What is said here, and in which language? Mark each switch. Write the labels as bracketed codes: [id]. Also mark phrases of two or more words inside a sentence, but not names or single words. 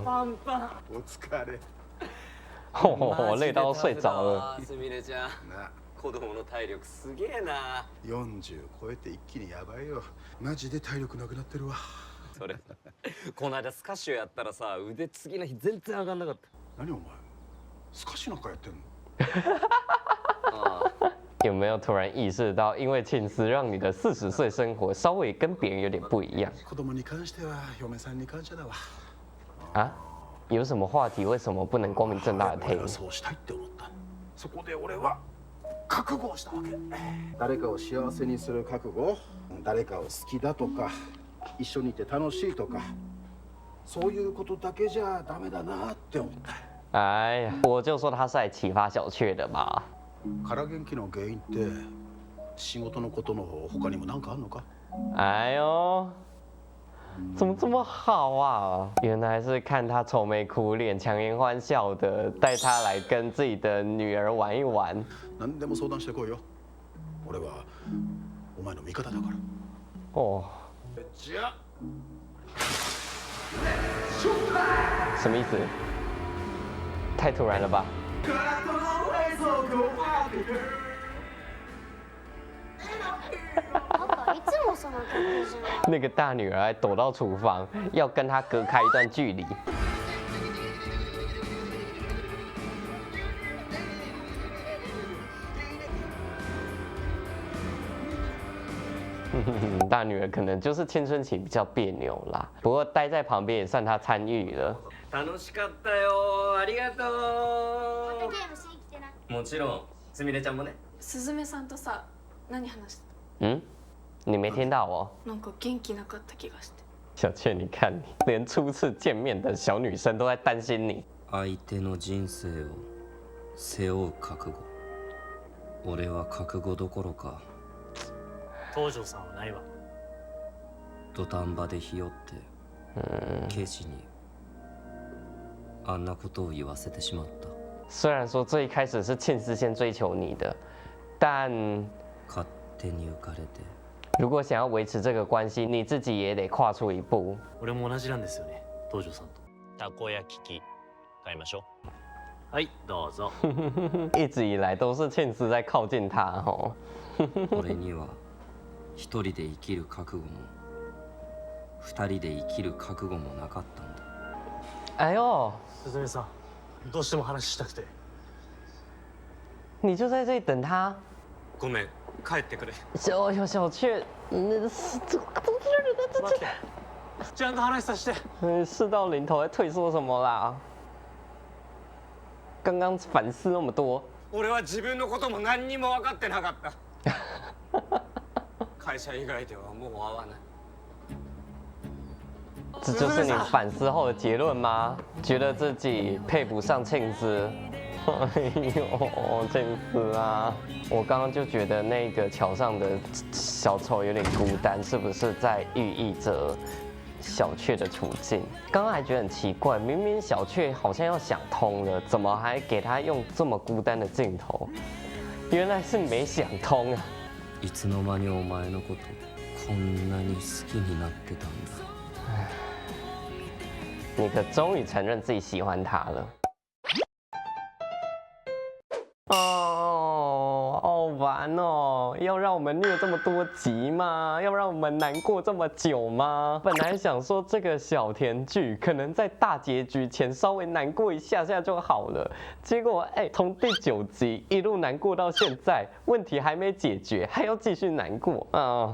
[ja] お疲れ。 [zh] 哦，累到睡着了。 [ja] すみれちゃん、な子供の体力すげえな。 40超えて一気にやばいよ。マジで体力なくなってるわ。それこの間スカッシュやったらさ、腕次の日全然上がんなかった。何お前スカッシュなんかやってんの？ [zh] 有没有突然意识到，因为庆司让你的40岁生活稍微跟别人有点不一样 [ja] 子供に関しては嫁さんに感謝だわ。 [zh] 啊？有什么话题为什么不能光明正大的 [ja] 俺 take？はそうしたいって思った。そこで俺は覚悟をしたわけ。誰かを幸せにする覚悟、誰かを好きだとか一緒にいて楽しいとか、そういうことだけじゃダメだなって思った。 [zh] 哎呀，我就说他是来启发小雀的嘛。 [ja] 空元気の原因って仕事のことの他にも何かあるのか？ [zh] 哎呦，怎么这么好啊？原来是看他愁眉苦脸、强颜欢笑的，带他来跟自己的女儿玩一玩。 [ja] 何でも相談してこいよ。俺はお前の味方だから。 [zh] 哦， [ja] じゃあ。 [zh] 什么意思？太突然了吧？ [ja] パパいつもその格好じゃない。 [zh] 那个大女儿还躲到厨房，要跟他隔开一段距离。大女儿可能就是青春期比较别扭啦，不过待在旁边也算她参与了。 [ja] 楽しかったよ。ありがとゲームしに来てな。う。もちろん、すみれちゃんもね。すずめさんとさ、何話して [zh] 嗯，你没听到哦？ [ja] た？なんか元気なかった気がして。 [zh] 小雀，你看你，连初次见面的小女生都在担心你。 [ja] 相手の人生を背負う覚悟。俺は覚悟どころか、東條さんはないわ。土壇場でひよってケイシにあんなことを言わせてしまった。 [zh] 虽然说最一开始是庆司先追求你的，但 [ja] 勝手に浮かれて。 [zh] 如果想要维持这个关系，你自己也得跨出一步。 [ja] 俺も同じなんですよね、東條さんと。たこ焼き器買いましょう。はい、どうぞ。 [zh] 一直以来都是庆司在靠近他哦。 [ja] 俺には一人で生きる覚悟も二人で生きる覚悟もなかったんだ。 [zh] 哎呦， [ja] すずめさん、どうしても話したくて。 [zh] 你就在这里等他。 [ja] ごめん、帰ってくれ。 [zh] 小雀， [ja] 待って、ちゃんと話させて。 [zh] 事到临头还退缩什么啦？刚刚反思那么多。 [ja] 俺は自分のことも何にも分かってなかった。会社以外ではもう会わない。 [zh] 这就是你反思后的结论吗？觉得自己配不上庆司？哎呦，真是啊！我刚刚就觉得那个桥上的小丑有点孤单，是不是在寓意着小雀的处境？刚刚还覺得很奇怪，明明小雀好像要想通了，怎么还给他用这么孤单的镜头？原来是没想通啊！ [ja] いつの間にお前のことこんなに好きになってたんだ。 [zh] 你可终于承认自己喜欢他了。哦，好烦哦！要让我们虐这么多集吗？要让我们难过这么久吗？本来想说这个小甜剧可能在大结局前稍微难过一下下就好了，结果从第9集一路难过到现在，问题还没解决，还要继续难过啊！